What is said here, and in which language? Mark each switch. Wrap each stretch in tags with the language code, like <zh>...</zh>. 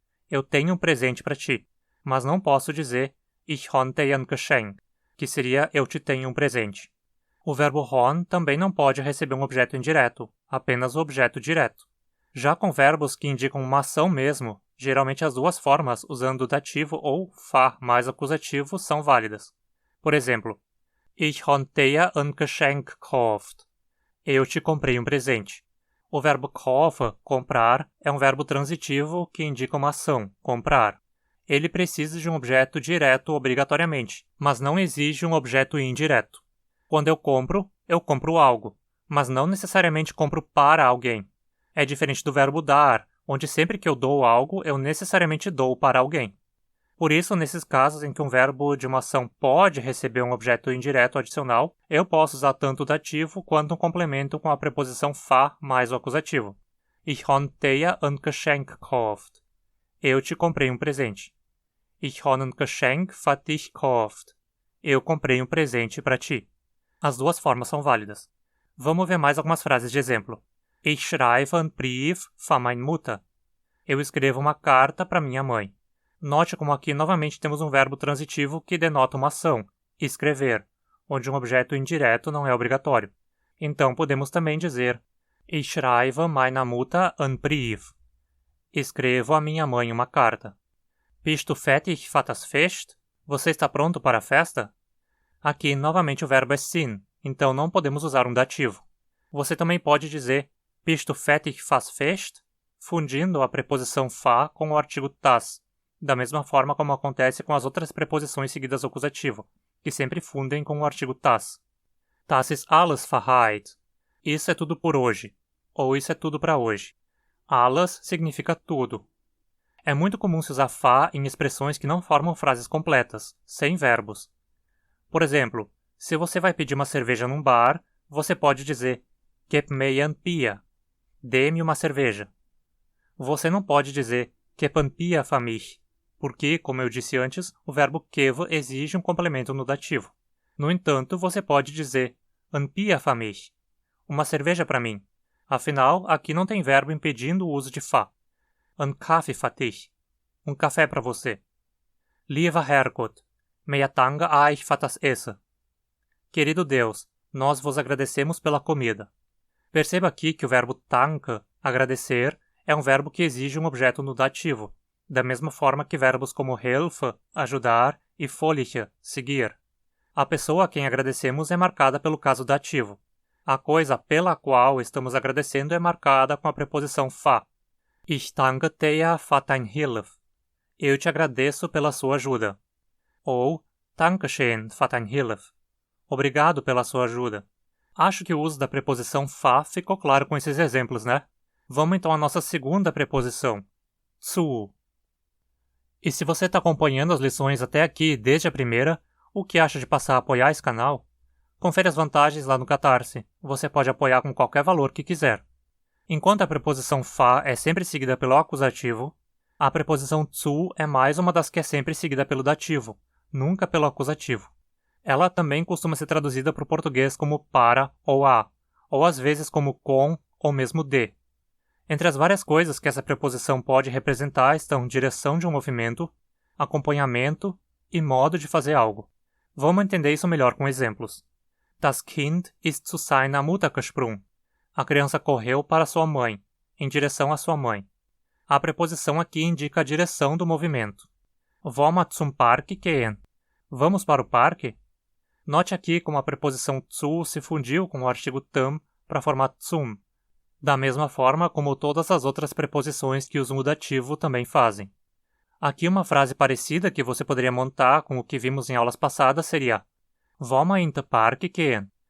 <pt>Eu tenho um presente para ti, mas não posso dizer</pt> <de>Ich habe dir ein Geschenk,</de> <pt>que seria eu te tenho um presente. O verbo haben também não pode receber um objeto indireto, apenas o objeto direto. Já com verbos que indicam uma ação mesmo, geralmente as duas formas, usando o dativo ou fa mais acusativo, são válidas. Por exemplo,</pt> <de>Ich habe dir ein Geschenk gekauft.</de> <pt>Eu te comprei um presente. O verbo kaufen, comprar, é um verbo transitivo que indica uma ação, comprar. Ele precisa de um objeto direto obrigatoriamente, mas não exige um objeto indireto. Quando eu compro algo, mas não necessariamente compro para alguém. É diferente do verbo dar, onde sempre que eu dou algo, eu necessariamente dou para alguém. Por isso, nesses casos em que um verbo de uma ação pode receber um objeto indireto adicional, eu posso usar tanto o dativo quanto um complemento com a preposição fa mais o acusativo.</pt> <de>Ich habe dir ein Geschenk gekauft.</de> <pt>Eu te comprei um presente.</pt> <de>Ich habe ein Geschenk für dich gekauft.</de> <pt>Eu comprei um presente para ti. As duas formas são válidas. Vamos ver mais algumas frases de exemplo.</pt> <de>Ich schreibe einen Brief für meine Mutter.</de> <pt>Eu escrevo uma carta para minha mãe. Note como aqui novamente temos um verbo transitivo que denota uma ação, escrever, onde um objeto indireto não é obrigatório. Então podemos também dizer</pt> <de>Ich schreibe meiner Mutter einen Brief.</de> <pt>Escrevo a minha mãe uma carta.</pt> <de>Bist du fertig für das Fest?</de> <pt>Você está pronto para a festa? Aqui novamente o verbo é sein, então não podemos usar um dativo. Você também pode dizer</pt> <de>Bist du fertig fürs Fest?</de> <pt>Fundindo a preposição fa com o artigo das. da mesma forma como acontece com as outras preposições seguidas ao acusativo, que sempre fundem com o artigo das.</pt> <de>Das ist alles für heute.</de> <pt>Isso é tudo por hoje, ou isso é tudo para hoje. Alles significa tudo. É muito comum se usar fa em expressões que não formam frases completas, sem verbos. Por exemplo, se você vai pedir uma cerveja num bar, você pode dizer</pt> <de>Gib mir ein Bier.</de> <pt>Dê-me uma cerveja. Você não pode dizer</pt> <de>Gib ein Bier für mich,</de> <pt>porque, como eu disse antes, o verbo geben exige um complemento no dativo. No entanto, você pode dizer</pt> <de>ein Bier für mich,</de> <pt>uma cerveja para mim. Afinal, aqui não tem verbo impedindo o uso de fa.</pt> <de>Ein Kaffee für dich,</de> <pt>um café para você.</pt> <de>Lieber Herrgott, wir danken euch für das Essen.</de> <pt>Querido Deus, nós vos agradecemos pela comida. Perceba aqui que o verbo danke, agradecer, é um verbo que exige um objeto no dativo, da mesma forma que verbos como helfen, ajudar, e folgen, seguir. A pessoa a quem agradecemos é marcada pelo caso dativo. A coisa pela qual estamos agradecendo é marcada com a preposição fa.</pt> <de>Ich danke dir für deine Hilfe.</de> <pt>Eu te agradeço pela sua ajuda.</pt> <de>Ou Dankeschön für deine Hilfe.</de> <pt>Obrigado pela sua ajuda. Acho que o uso da preposição fa ficou claro com esses exemplos, né? Vamos então à nossa segunda preposição, zu. E se você está acompanhando as lições até aqui, desde a primeira, o que acha de passar a apoiar esse canal? Confere as vantagens lá no Catarse. Você pode apoiar com qualquer valor que quiser. Enquanto a preposição fa é sempre seguida pelo acusativo, a preposição zu é mais uma das que é sempre seguida pelo dativo, nunca pelo acusativo. Ela também costuma ser traduzida para o português como para ou a, ou às vezes como com ou mesmo de. Entre as várias coisas que essa preposição pode representar estão direção de um movimento, acompanhamento e modo de fazer algo. Vamos entender isso melhor com exemplos.</pt> <de>Das Kind ist zu seiner Mutter gesprungen.</de> <pt>A criança correu para sua mãe, em direção à sua mãe. A preposição aqui indica a direção do movimento.</pt> <de>Wollen wir zum Park gehen?</de> <pt>Vamos para o parque? Note aqui como a preposição zu se fundiu com o artigo tam para formar zum, da mesma forma como todas as outras preposições que usam o dativo também fazem. Aqui uma frase parecida que você poderia montar com o que vimos em aulas passadas seria</pt> <de>Wollen wir in den Park gehen?</de>